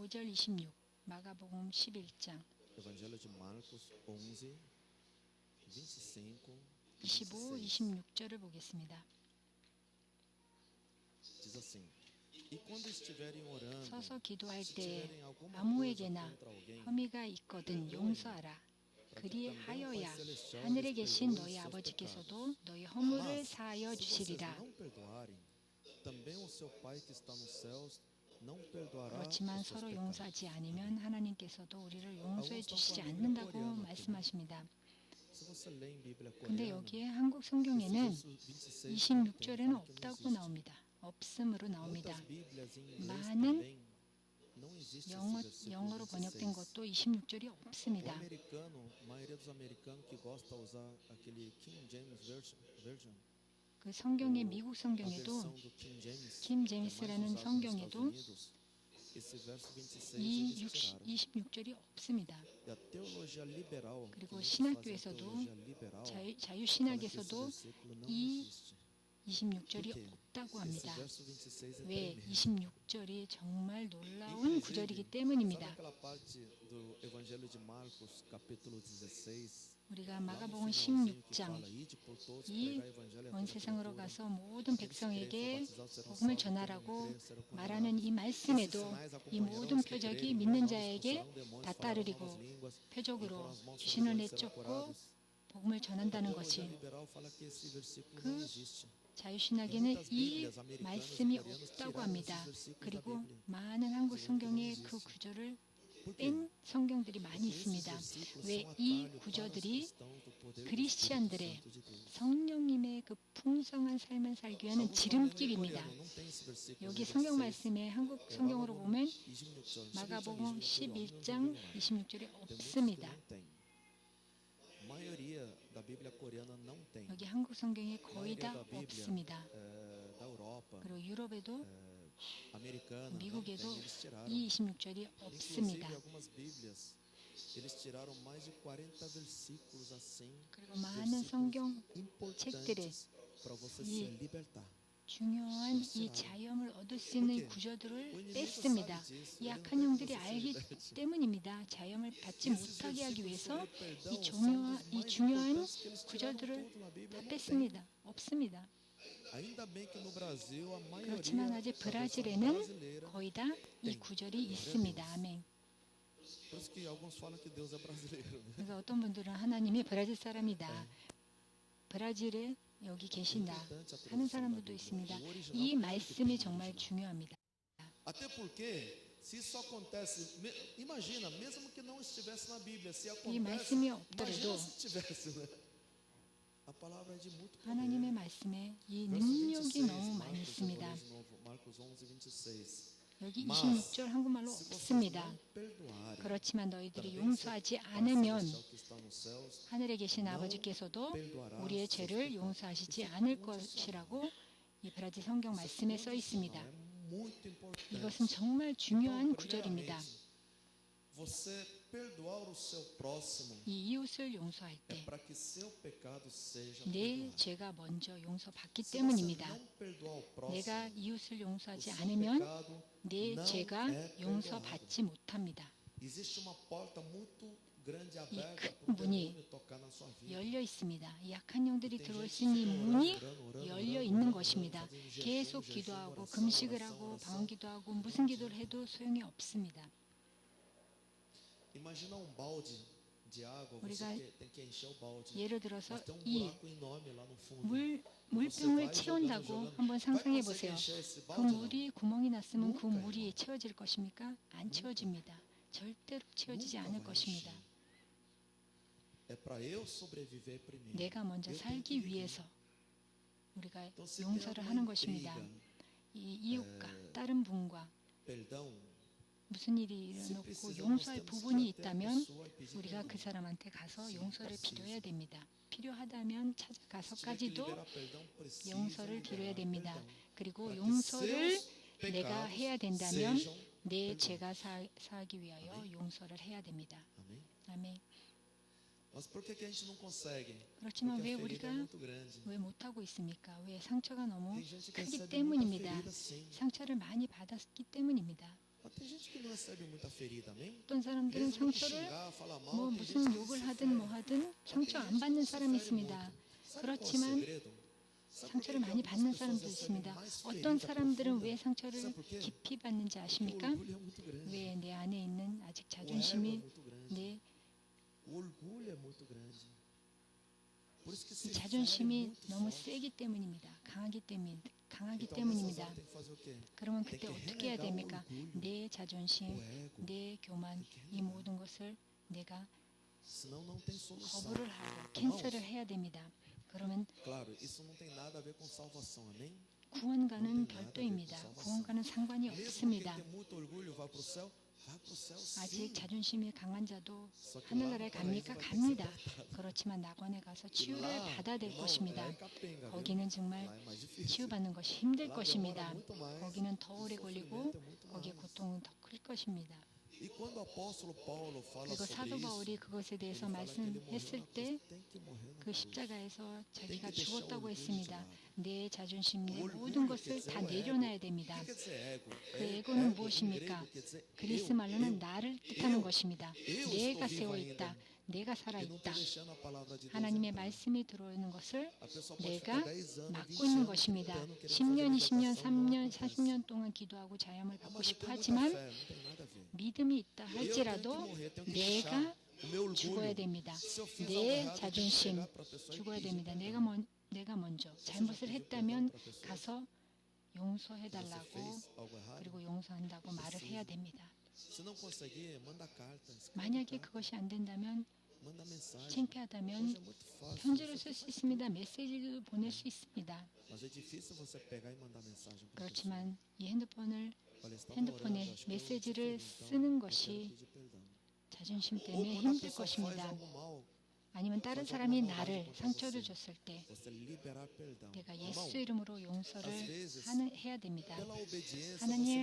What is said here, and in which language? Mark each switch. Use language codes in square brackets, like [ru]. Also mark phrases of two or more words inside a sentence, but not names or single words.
[ko] 25절 26 마가복음 11장 [pt] Evangelho de Marcos 11, 25 e 25, 26. [ko] 26절을 보겠습니다. [pt] Diz assim: E quando estiverem orando, [ko] 서서 기도할 [pt] se [ko] 때 [pt] tiverem alguma coisa [ko] 아무에게나 [pt] contra alguém, [ko] 혐의가 있거든 용서하라. 그리하여야 하늘에 계신 너희 아버지께서도 너희 허물을 사하여 [pt] se vocês [ko] 주시리라. [pt] não perdoarem, também o seu Pai que está nos céus não perdoará [ko] 그렇지만 [pt] os seus [ko] 서로 [pt] pecados. [ko] 용서하지 않으면 하나님께서도 우리를 용서해 주시지 않는다고 말씀하십니다. [pt] Se você lê em Bíblia [ko] 근데 [pt] coreana, [ko] 여기에 한국 [pt] esse [ko] 성경에는 [pt] verso 26 [ko] 26절에는 [pt] fala que não [ko] 없다고 [pt] existe. [ko] 나옵니다. 없음으로 나옵니다. [pt] Muitas Bíblias em inglês [ko] 많은 [pt] também não existe esse versículo [ko] 영어로 26. 번역된 것도 26절이 [pt] O [ko] 없습니다. [pt] americano, a maioria dos americanos que gosta de usar aquele King James version, [ko] 그 성경의 미국 [pt] a [ko] 성경에도 [pt] versão do King James, [ko] king [pt] que é mais [ko] James라는 [pt] usado nos [ko] 성경에도 [pt] Estados Unidos, esse verso 26 [ko] 이 [pt] eles tiraram. [ko] 26절이 없습니다. [pt] E a teologia liberal, que [ko] 그리고 [pt] muitos [ko] 신학교에서도 [pt] fazem teologia liberal, fala que esse [ko] 자유신학에서도 [pt] versículo não [ko] 이 [pt] existe. [ko] 26절이 [pt] Por quê? [ko] 없다고 [pt] Esse [ko] 합니다. [pt] verso 26 é [ko] 왜 [pt] tremendo. [ko] 26 16절이 정말 놀라운 [pt] Inclusive, [ko] 구절이기 [pt] sabe [ko] 때문입니다. [pt] aquela parte do Evangelho de Marcos, capítulo 16? [ko] 우리가 [pt] Lá no [ko] 마가복음 [pt] finalzinho que [ko] 16장 [pt] fala, ide por todos, [ko] 이 [pt] pregar o evangelho a [ko] 온 [pt] toda [ko] 세상으로 [pt] criatura. [ko] 가서 모든 [pt] Aqueles que crerem e [ko] 백성에게 [pt] for batizados serão [ko] 복음을 [pt] salvos, quem não [ko] 전하라고 [pt] crer serão [ko] 말하는 이 [pt] condenados. Esses [ko] 말씀에도 [pt] sinais [ko] 이 [pt] acompanharão [ko] 모든 [pt] os que [ko] 표적이 [pt] crerem, em meu [ko] 믿는 [pt] nome [ko] 자에게 [pt] expulsarão demônios, [ko] 다 [pt] falarão novas [ko] 따르리고 [pt] línguas, [ko] 표적으로 [pt] imporão as mãos sobre os [ko] 귀신을 [pt] doentes, serão [ko] 내쫓고 [pt] curados. [ko] 복음을 [pt] A [ko] 전한다는 [pt] teologia [ko] 것이 [pt] liberal fala que esse versículo [ko] 그 [pt] não existe. [ko] 자유신학에는 이 말씀이 없다고 합니다. 그리고 많은 한국 성경에 그 구절을 [pt] Por quê? [ko] 뺀 성경들이 많이 [pt] Porque esses [ko] 있습니다. [pt] versículos [ko] 왜 [pt] são [ko] 이 [pt] atalho para os [ko] 구절들이 [pt] cristãos do poder do [ko] 그리스찬들의 [pt] Espírito Santo de Deus. [ko] 성령님의 그 풍성한 삶을 살기 위한 [pt] Alguns falam em [ko] 지름길입니다. [pt] coreano, não tem esse versículo [ko] 여기 [pt] no [ko] 성경 16. 말씀에 한국 É, 성경으로 Magoboom 보면 26절, 마가복음 11장 11장 26절에 26절에 [pt] tem muitos que [ko] 없습니다. [pt] não tem. A maioria da Bíblia coreana não tem. [ko] 여기 한국 성경에 [pt] A [ko] 거의 [pt] maioria [ko] 다 [pt] da Bíblia [ko] 없습니다. [pt] da Europa, [ko] 그리고 유럽에도 [pt] americana, não tem, [ko] 미국에도 [pt] eles tiraram. [ko] 이 26절이 [pt] Inclusive, [ko] 없습니다. [pt] algumas Bíblias, eles tiraram mais de 40 versículos assim, [ko] 그리고 많은 성경 책들에 [pt] importantes para você [ko] 이 [pt] se libertar. [ko] 중요한 이 자염을 얻을 수 있는 [pt] O [ko] 구절들을 [pt] inimigo [ko] 뺐습니다. [pt] sabe disso, [ko] 이 [pt] ele não [ko] 약한 [pt] quer que [ko] 영들이 [pt] você se [ko] 알기 [pt] liberte. [ko] 때문입니다. 자염을 받지 [pt] Esses [ko] 못하게 하기 [pt] versículos [ko] 위해서 [pt] sobre perdão [ko] 이 são dos 이 [pt] mais [ko] 중요한 [pt] importantes que eles tiraram [ko] 구절들을 [pt] tudo na Bíblia, [ko] 다 [pt] não tem. [ko] 뺐습니다. 없습니다. [pt] Ainda bem que no Brasil a maioria [ko] 그렇지만 아직 [pt] da versão [ko] 브라질에는 [pt] brasileira, [ko] 거의 다 이 구절이 있습니다. 아멘. [pt] por isso que alguns falam que Deus é brasileiro, né? [ko] 그래서 어떤 분들은 하나님이 브라질 사람이다. 브라질에 여기 계신다 [pt] Importante a [ko] 하는 [pt] tradução da [ko] 사람들도 [pt] Bíblia. [ko] 있습니다. [pt] O original [ko] 이 [pt] tem que [ko] 말씀이 [pt] ter [ko] 정말 [pt] original. [ko] 중요합니다. [pt] Até porque se isso acontece, imagina, mesmo que não estivesse na Bíblia, se [ko] 이 [pt] acontece, [ko] 말씀이 [pt] imagina [ko] 없더라도 [pt] se tivesse, né? A palavra é de muito poder. [ko] 하나님의 말씀에 이 [pt] Verso [ko] 능력이 26, 너무 많이 [pt] Marcos, eu [ko] 있습니다. [pt] vou ler de novo, Marcos 11, 26. [ko] 여기 [pt] Mas, [ko] 26절 한국말로 [pt] se vocês [ko] 없습니다. [pt] não perdoarem, [ko] 그렇지만 너희들이 [pt] também [ko] 용서하지 [pt] seu Pai [ko] 않으면 [pt] celestial que está nos céus [ko] 하늘에 계신 아버지께서도 우리의 죄를 용서하시지 않을 것이라고 이 브라질 성경 말씀에 써 있습니다. [pt] é muito importante. [ko] 이것은 정말 중요한 [pt] Então, [ko] 구절입니다. [pt] primeiramente, você perdoar o seu próximo [ko] 이 이웃을 용서할 [pt] é [ko] 때 [pt] para que seu pecado seja [ko] 내 [pt] perdoado. [ko] 죄가 먼저 용서받기 [pt] Se você [ko] 때문입니다. [pt] não perdoar o próximo, [ko] 내가 이웃을 [pt] o [ko] 용서하지 [pt] seu [ko] 않으면 [pt] pecado [ko] 내 [pt] não [ko] 죄가 [pt] é perdoado. [ko] 용서받지 못합니다. [pt] Existe uma porta muito grande [ko] 큰 [pt] aberta para o [ko] 문이 [pt] demônio tocar na sua vida. [ko] 열려 있습니다. 이 약한 영들이 [pt] Tem [ko] 들어올 [pt] gente [ko] 수 있는 [pt] que fica [ko] 문이 [pt] orando, [ko] 열려 [pt] orando, [ko] 있는 [pt] orando, [ko] 것입니다. [pt] fazendo jejum, [ko] 계속 [pt] jejum, [ko] 기도하고 [pt] oração, [ko] 금식을 [pt] oração, [ko] 하고 [pt] oração. [ko] 방언 기도하고 무슨 기도를 해도 소용이 없습니다. [pt] Imagina um balde de água, você [ko] 우리가 [pt] tem que encher o balde. [ko] 예를 들어서 [pt] Mas tem um [ko] 이 [pt] buraco enorme lá no fundo. [ko] 물병을 채운다고 한번 상상해 보세요. 그 [pt] balde, não. [ko] 물이 구멍이 났으면 그 누가 물이 채워질 것입니까? 안 채워집니다. 절대로 채워지지 [pt] Nunca [ko] 않을 [pt] vai [ko] 것입니다. [pt] encher. É para eu sobreviver primeiro. [ko] 내가 먼저 [pt] Eu tenho que [ko] 살기 [pt] viver. [ko] 위해서 우리가 [pt] Então, se tem [ko] 용서를 [pt] alguma [ko] 하는 것입니다. [pt] intriga, [ko] 이 이웃과 다른 분과 perdão, 무슨 일이 [pt] se [ko] 일어났고 [pt] precisar, nós [ko] 용서할 [pt] temos que [ko] 부분이 [pt] ir até a [ko] 있다면 [pt] pessoa e pedir [ko] 우리가 [pt] perdão. [ko] 그 사람한테 가서 [pt] Sim, [ko] 용서를 [pt] precisa. [ko] 빌어야 됩니다. 필요하다면 [pt] Se tiver que [ko] 찾아가서까지도 [pt] liberar perdão, precisa [ko] 용서를 [pt] liberar [ko] 빌어야 됩니다. [pt] perdão. [ko] 그리고 [pt] Para que [ko] 용서를 [pt] seus [ko] 내가 [pt] pecados [ko] 해야 된다면 [pt] sejam [ko] 내 [pt] perdoados. [ko] 죄가 사하기 위하여 아멘. 용서를 해야 됩니다. Amém? 아멘. [pt] Mas por que a gente não consegue? [ko] 그렇지만 [pt] Porque [ko] 왜 [pt] a ferida é [ko] 우리가 [pt] muito grande. [ko] 왜 못하고 있습니까? 왜 상처가 너무 [pt] Tem gente que [ko] 크기 [pt] recebe muita [ko] 때문입니다. [pt] ferida, sim. [ko] 상처를 많이 받았기 때문입니다. [pt] Mas tem gente que não recebe muita ferida, amém? [ko] 어떤 사람들은 [pt] Mesmo que [ko] 상처를 [pt] xingar, falar mal, [ko] 뭐 [pt] tem [ko] 무슨 [pt] gente que [ko] 욕을 [pt] se [ko] 하든 [pt] fere. [ko] 뭐 하든 [pt] Mas tem [ko] 상처 안 [pt] gente [ko] 받는 [pt] que se [ko] 사람이 [pt] fere [ko] 있습니다. [pt] muito. Sabe qual é o [ko] 그렇지만 [pt] segredo? Sabe por [ko] 상처를 [pt] que [ko] 많이 [pt] algumas [ko] 받는 [pt] pessoas [ko] 사람도 [pt] recebem [ko] 있습니다. [pt] mais [ko] 어떤 [pt] ferida [ko] 사람들은 [pt] profunda? [ko] 왜 상처를 [pt] Sabe por quê? [ko] 깊이 받는지 [pt] Porque o [ko] 아십니까? [pt] orgulho é muito grande. [ko] 왜 내 안에 있는 아직 [pt] O ego é [ko] 자존심이 [pt] muito grande. [ko] 내 [pt] O orgulho é muito grande. Por isso que se [ko] 이 [pt] fere [ko] 자존심이 [pt] muito [ko] 너무 [pt] forte. [ko] 세기 때문입니다. 강하기 [pt] Então, nessas [ko] 때문입니다. [pt] horas tem que fazer o quê? [ko] 그러면 [pt] tem [ko] 그때 [pt] que [ko] 어떻게 해야 [pt] renegar o [ko] 됩니까? [pt] orgulho, [ko] 내 자존심, [pt] o ego. [ko] 내 교만, 이 모든 것을 내가 [pt] Senão não tem solução. [ko] 거부를 하고 [pt] Irmãos, [ko] 캔슬을 해야 됩니다. 그러면 [pt] claro, isso não tem nada a ver com salvação, amém? [ko] 구원과는 별도입니다. 구원과는 상관이 [pt] Mesmo quem [ko] 없습니다. [pt] tem muito orgulho vá para o céu, vá para o céu [ko] 아직 [pt] sim. [ko] 자존심이 강한 자도 [pt] Só que lá [ko] 하늘나라에 [pt] no paraíso [ko] 갑니까? [pt] vai ter que ser [ko] 갑니다. [pt] tratado. [ko] 그렇지만 낙원에 가서 [pt] E [ko] 치유를 [pt] lá, [ko] 받아야 될 [pt] irmão, [ko] 것입니다. [pt] lá é capenga, viu? [ko] 거기는 정말 [pt] Lá é mais difícil. [ko] 치유받는 것이 힘들 [pt] Lá [ko] 것입니다. [pt] demora muito mais, [ko] 거기는 더 [pt] o [ko] 오래 [pt] sofrimento [ko] 걸리고 [pt] é muito [ko] 거기에 [pt] mais. [ko] 고통은 더 클 것입니다. [pt] E quando o apóstolo Paulo fala [ko] 그리고 [pt] sobre [ko] 사도 [pt] isso, [ko] 바울이 그것에 [pt] ele [ko] 대해서 [pt] fala que ele morreu [ko] 말씀했을 [pt] na cruz, [ko] 때 [pt] tem que morrer na [ko] 그 [pt] cruz. [ko] 십자가에서 자기가 [pt] deixar o [ko] 죽었다고 [pt] orgulho de [ko] 했습니다. [pt] lado. [ko] 내 자존심, 내 [pt] O [ko] 모든 [pt] orgulho quer [ko] 것을 [pt] dizer [ko] 다 [pt] o ego. [ko] 내려놔야 [pt] O [ko] 됩니다. [pt] que quer dizer ego? [ko] 그 [pt] Ego [ko] 에고는 [pt] em [ko] 무엇입니까? [pt] grego quer dizer [ko] 그리스 [pt] eu, [ko] 말로는 나를 뜻하는 [pt] eu, [ko] 것입니다. [pt] eu [ko] 내가 [pt] estou vivo [ko] 세워 [pt] ainda. [ko] 있다. 내가 살아 [pt] Eu não [ko] 있다. [pt] estou deixando a palavra de Deus [ko] 하나님의 [pt] entrar. [ko] 말씀이 들어오는 것을 [pt] A pessoa pode [ko] 내가 [pt] ficar 10 anos, [ko] 막고 20 있는 [pt] anos, [ko] 것입니다. [pt] 30 anos querendo [ko] 10년, 20년, [pt] fazer libertação, não [ko] 3년, [pt] acontece. [ko] 40년 동안 기도하고 자염을 Ah, 받고 [pt] mas eu [ko] 싶어 [pt] tenho muita [ko] 하지만 [pt] fé, não tem nada a ver. [ko] 믿음이 있다 [pt] Eu tenho que [ko] 할지라도 [pt] morrer, tenho que [ko] 내가 [pt] deixar o meu [ko] 죽어야 [pt] orgulho. [ko] 됩니다. [pt] Se eu fiz algo [ko] 내 [pt] errado, eu tenho que [ko] 자존심 [pt] chegar para a pessoa e [ko] 죽어야 [pt] pedir [ko] 됩니다. [pt] perdão. [ko] 내가 먼저 [pt] Você já [ko] 잘못을 [pt] pediu [ko] 했다면 [pt] perdão para a pessoa? [ko] 가서 [pt] Se você [ko] 용서해달라고 [pt] fez algo errado, [ko] 그리고 용서한다고 말을 해야 됩니다. [pt] se não conseguir, manda carta, escreve [ko] 만약에 [pt] carta, [ko] 그것이 안 된다면 [pt] manda mensagem. [ko] 창피하다면 [pt] Hoje é muito fácil. [ko] 편지를 쓸 수 있습니다. 메시지도 보낼 수 있습니다. [pt] Mas é difícil você pegar e mandar mensagem para a pessoa. [ko] 그렇지만 이 핸드폰을 [pt] Olha, estava [ko] 핸드폰에 [pt] orando, acho que eu [ko] 메시지를 [pt] sofri, então [ko] 쓰는 eu 것이 [pt] quero pedir perdão. [ko] 자존심 Ou 때문에 [pt] quando a [ko] 힘들 [pt] pessoa faz [ko] 것입니다. [pt] algo mal, [ko] 아니면 다른 사람이 나를 상처를 줬을 때 [pt] você liberar perdão. [ko] 내가 [pt] Irmão, [ko] 예수 이름으로 용서를 [pt] às vezes, [ko] 해야 됩니다. [pt] pela obediência, [ko] 하나님의